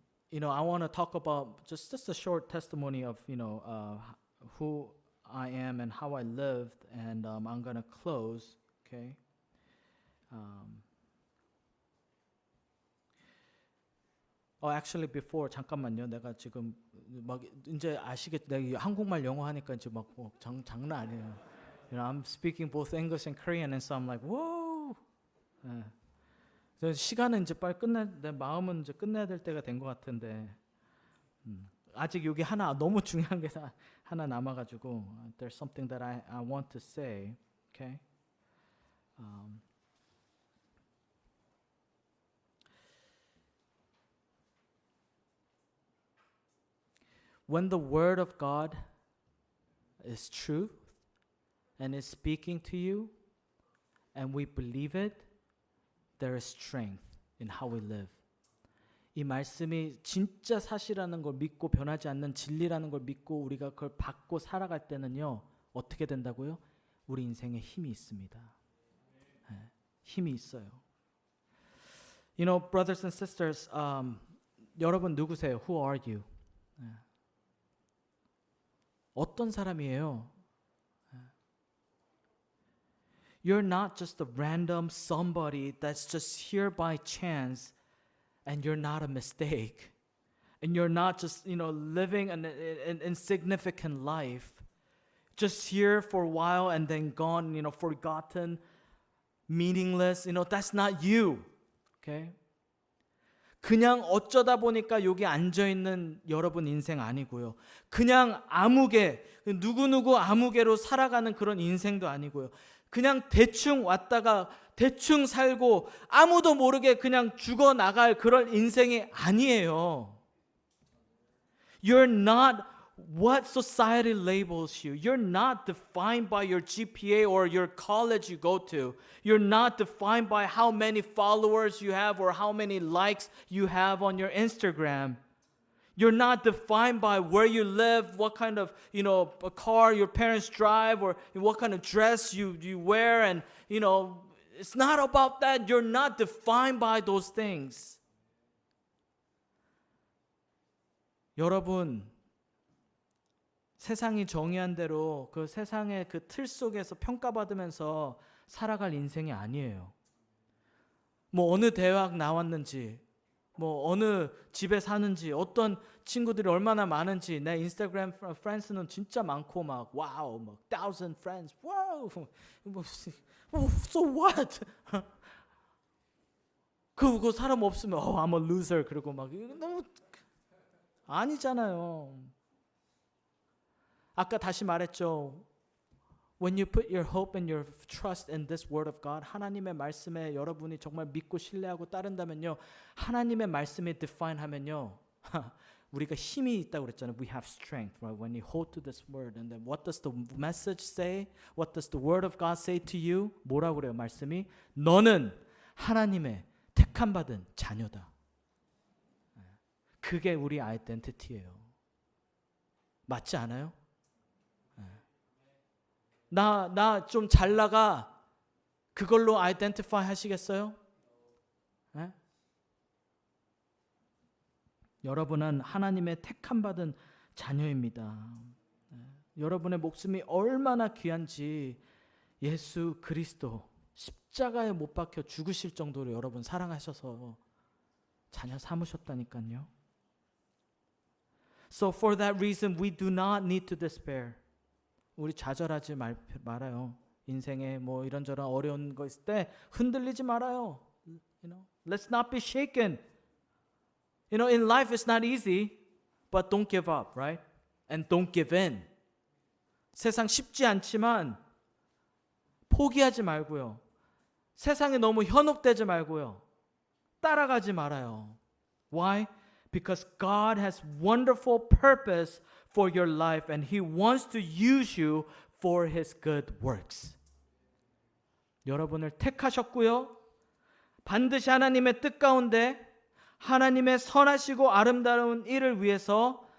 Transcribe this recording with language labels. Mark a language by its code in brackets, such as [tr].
[en] I want to talk about just a short testimony of who I am and how I lived, and I'm gonna close. Okay. Actually before [ko] 잠깐만요. 내가 지금 막 이제 아시겠 내가 한국말 영어 하니까 이제 막 장난 아니에요. [en] I'm speaking both English and Korean, and so I'm like, whoa. [ko] 시간은 이제 빨리 내 마음은 이제 끝내야 될 때가 된 것 같은데 아직 여기 하나 너무 중요한 게 하나 남아가지고 [en] there's something that I want to say. Okay. When the word of God is truth and is speaking to you and we believe it, there is strength in how we live. [ko] 이 말씀이 진짜 사실이라는 걸 믿고 변하지 않는 진리라는 걸 믿고 우리가 그걸 받고 살아갈 때는요. 어떻게 된다고요? 우리 인생에 힘이 있습니다. 네, 힘이 있어요. [en] Brothers and sisters, [ko] 여러분 누구세요? [en] Who are you? [ko] 네. 어떤 사람이에요? [en] You're not just a random somebody that's just here by chance, and you're not a mistake. And you're not just, living an insignificant life, just here for a while and then gone, forgotten, meaningless. That's not you. Okay? [ko] 그냥 어쩌다 보니까 여기 앉아있는 여러분 인생 아니고요. 그냥 아무개, 누구누구 아무개로 살아가는 그런 인생도 아니고요. 그냥 대충 왔다가 대충 살고 아무도 모르게 그냥 죽어나갈 그런 인생이 아니에요. [en] You're not what society labels you. You're not defined by your GPA or your college you go to. You're not defined by how many followers you have or how many likes you have on your Instagram. You're not defined by where you live, what kind of, a car your parents drive, or what kind of dress you wear, and, it's not about that. You're not defined by those things. [ko] 여러분, 세상이 정의한 대로 그 세상의 그 틀 속에서 평가받으면서 살아갈 인생이 아니에요. 뭐 어느 대학 나왔는지, 뭐 어느 집에 사는지, 어떤 친구들이 얼마나 많은지, 내 인스타그램 프렌즈는 진짜 많고 막 와우, 막 [en] 1,000 friends, [ko] 와우, 뭐 [en] so what? [ko] 그 사람 없으면 [en] I'm a loser [ko] 그러고 막 너무 아니잖아요. 아까 다시 말했죠. [en] When you put your hope and your trust in this word of God, [ko] 하나님의 말씀에 여러분이 정말 믿고 신뢰하고 따른다면요. 하나님의 말씀에 define 하면요. 우리가 힘이 있다고 그랬잖아요. [en] We have strength, right? When you hold to this word. And then what does the message say? What does the word of God say to you? [ko] 뭐라고 그래요? 말씀이 너는 하나님의 택함 받은 자녀다. 그게 우리 아이덴티티예요. 맞지 않아요? 나 좀 잘 나가. 그걸로 아이덴티파이 하시겠어요? 네? 여러분은 하나님의 택함 받은 자녀입니다. 네. 여러분의 목숨이 얼마나 귀한지 예수 그리스도 십자가에 못 박혀 죽으실 정도로 여러분 사랑하셔서 자녀 삼으셨다니까요. [en] So for that reason we do not need to despair. [ko] 우리 좌절하지 말아요. 인생에 뭐 이런저런 어려운 거 있을 때 흔들리지 말아요. [en] Let's not be shaken. In life it's not easy, but don't give up, right? And don't give in. [ko] 세상 쉽지 않지만 포기하지 말고요. 세상에 너무 현혹되지 말고요. 따라가지 말아요. [en] Why? Because God has wonderful purpose for your life and He wants to use you for His good works. [ko] 여러분을 택하셨고요. 반드시 하나님의 뜻 가운데 하나님의 선하시고 아름다운 일을 위해서